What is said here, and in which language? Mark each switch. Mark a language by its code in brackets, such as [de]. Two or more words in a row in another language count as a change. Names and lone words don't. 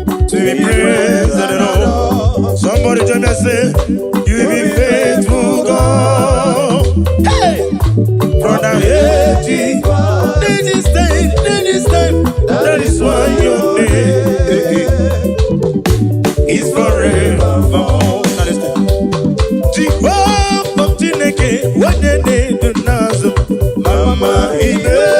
[en] To be praised and adored. Somebody join me and say, "You be faithful, God." Hey! From the ages, there is time, there is time, that is why your name is forevermore. That is [ig] Jehova Chineke, onye na-edu n'azụ, mama ibe.